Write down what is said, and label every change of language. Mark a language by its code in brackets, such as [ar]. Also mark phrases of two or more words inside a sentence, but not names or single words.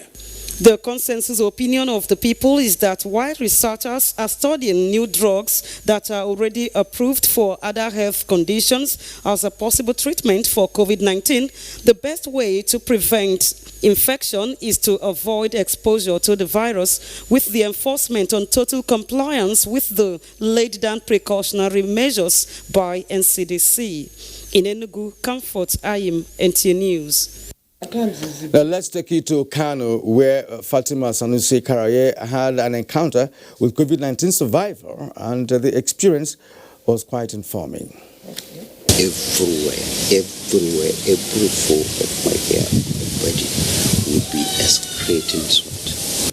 [en] The consensus opinion of the people is that while researchers are studying new drugs that are already approved for other health conditions as a possible treatment for COVID-19, the best way to prevent infection is to avoid exposure to the virus with the enforcement on total compliance with the laid down precautionary measures by NCDC. In Enugu, Comfort Ayim, NTA News. Now let's take you to Kano, where Fatima Sanusi Karaye had an encounter with COVID-19 survivor, and the experience was quite informing. Everywhere, every fold of my hair, body would be excreting sweat.